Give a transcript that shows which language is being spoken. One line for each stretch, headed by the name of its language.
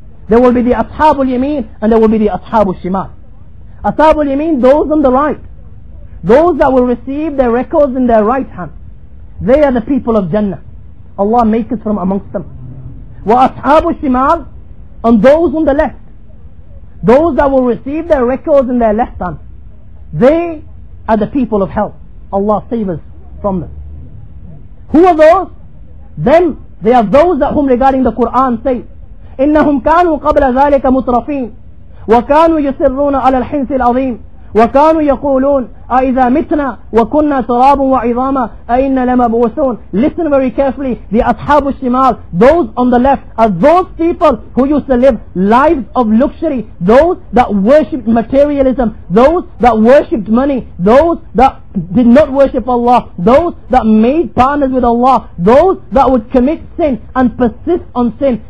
English: There will be the Ashabul Yameen and there will be the Ashabul Shimal. Ashabul Yameen, those on the right, those that will receive their records in their right hand. They are the people of Jannah. Allah make us from amongst them. Wa Ashabul Shimal, and those on the left, those that will receive their records in their left hand, they are the people of hell. Allah save us from them. Who are those? Then they are those that whom regarding the Quran say,
Arabic: إنهم كانوا قبل ذلك مترفين وكانوا يصرون على الحنث العظيم وكانوا يقولون أإذا متنا وكنا ترابا وعظاما أإنا لمبعوثون.
English: Listen very carefully. The Ashab al-Shimal, those on the left, are those people who used to live lives of luxury, those that worshipped materialism, those that worshipped money, those that did not worship Allah, those that made partners with Allah, those that would commit sin and persist on sin.